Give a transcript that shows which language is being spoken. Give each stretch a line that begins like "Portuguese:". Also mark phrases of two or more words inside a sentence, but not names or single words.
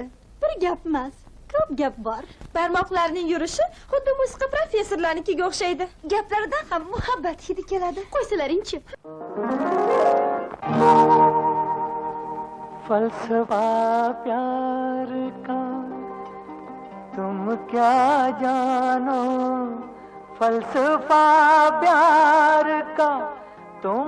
Uzbek: Bir gap emas, ko'p gap bor. Barmoqlarning yurishi xuddi musiqa professorlarnikiga o'xshaydi. Gaplaridan ham muhabbat hidi keladi. Qo'ysalaring-chi.
Hindi: फलसफा प्यार का तुम क्या जानो, फलसफा प्यार का तुम